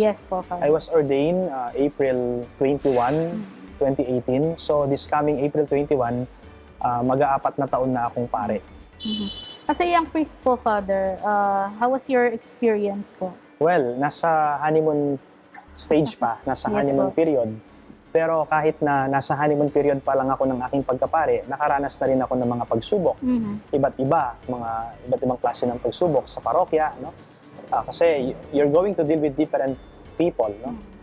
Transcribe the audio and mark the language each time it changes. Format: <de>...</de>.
<en>Yes po, Father. I was ordained April 21, 2018.</en> <tl>So, this coming April 21, mag-aapat na taon na akong pare.</tl> <en>As a young priest po, Father, how was your experience po?</en> <tl>Well, nasa honeymoon stage pa, nasa honeymoon period. Pero kahit na nasa honeymoon period pa lang ako ng aking pagkapare, nakaranas na rin ako ng mga pagsubok. Iba't ibang klase ng pagsubok sa parokya, no?</tl> <en>Kasi you're going to deal with different people, no?</en>